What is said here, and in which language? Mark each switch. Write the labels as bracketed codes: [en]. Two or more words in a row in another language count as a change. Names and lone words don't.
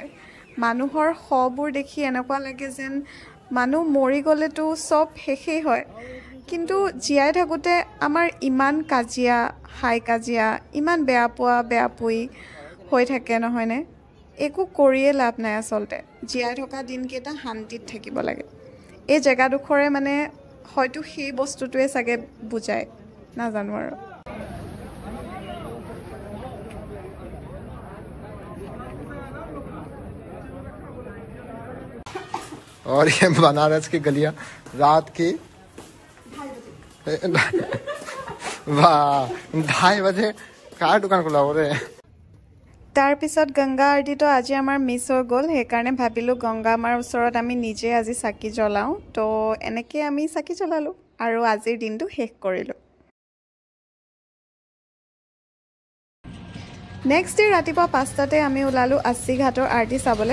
[as] মানুহৰ শবোৰ দেখি এনেকুৱা লাগে যেন মানুহ মৰি গ'লেতো চব শেষেই হয়, কিন্তু জীয়াই থাকোঁতে আমাৰ ইমান কাজিয়া, হাই কাজিয়া, ইমান বেয়া পোৱা বেয়া পুই হৈ থাকে নহয়নে? একো কৰিয়ে লাভ নাই আচলতে। জীয়াই থকা দিনকেইটা শান্তিত থাকিব লাগে। এই জেগাডোখৰে মানে হয়তো সেই বস্তুটোৱে চাগে বুজায়, নাজানো আৰু। [hi] और ये बनारस की गलियां रात के 2:30 बजे कार दुकान खुला हो रहे हैं। [as] তাৰপিছত গংগা আৰতিটো আজি আমাৰ মিছ হৈ গ'ল, সেইকাৰণে ভাবিলোঁ গংগা মাৰ ওচৰত আমি নিজে আজি চাকি জ্বলাওঁ। তো এনেকৈ আমি চাকি জ্বলালোঁ আৰু আজিৰ দিনটো শেষ কৰিলোঁ। [en] next day [as] ৰাতিপুৱা 5টাতে আমি ওলালোঁ 80 ঘাটৰ আৰতি চাবলৈ।